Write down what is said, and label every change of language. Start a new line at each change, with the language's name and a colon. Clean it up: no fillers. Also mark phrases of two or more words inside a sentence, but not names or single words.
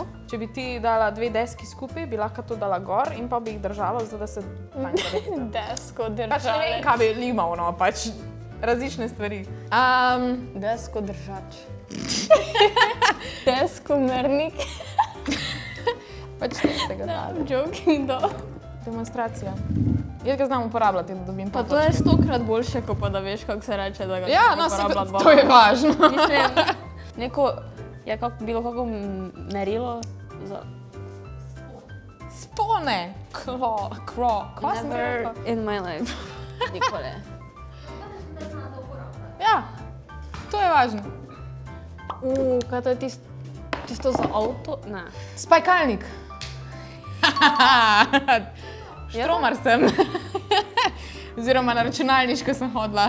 Slovenian: Če bi ti dala 2 deski skupaj, bi lahko to dala gor in pa bi jih držala, zato da se manj zalepita. Desko Pač ne vem, držač. kaj bi limal, no, pač različne stvari. Desko držač. Desko mernik. Pač tistega dala.
English: I'm joking,
Slovenian: da. Demonstracija. Jaz ga znam uporabljati, da dobim Pa to je 100-krat boljše, kot pa da veš, kako se reče, da ga Ja, no, uporablja dva. to je važno. Mislim, neko, je bilo kako merilo za... Spone. Kva sem
English: Never
Slovenian: rekla?
English: in my life.
Slovenian: Nikoli. Ja, to je važno. Kaj to je tisto za avto? Ne. Spajkalnik. Štromar sem. Oziroma na računalniško sem hodila.